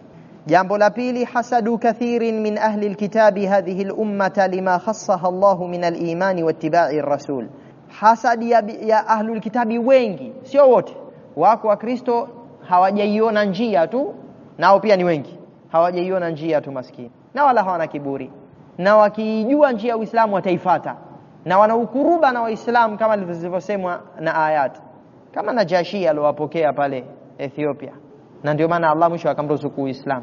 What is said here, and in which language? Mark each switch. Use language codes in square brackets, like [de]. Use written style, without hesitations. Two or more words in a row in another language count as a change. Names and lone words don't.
[sw] Jambo la pili, [ar] حسد كثير من أهل الكتاب هذه الأمة لما خصها الله من الإيمان واتباع الرسول. [sw] Hasadi ya [ar] أهل الكتاب [sw] wengi, sio wote, wako wa Kristo hawajaiona njia tu, nao pia ni wengi, hawajaiona njia tu maskini, na wala hawana kiburi, na wakijua njia ya Uislamu wataifuata, na wana ukuruba na Waislamu kama zilivyosemwa na ayat, kama Najashi alowapokea pale Ethiopia, na ndio maana Allah mwisho akamruzuku Uislamu.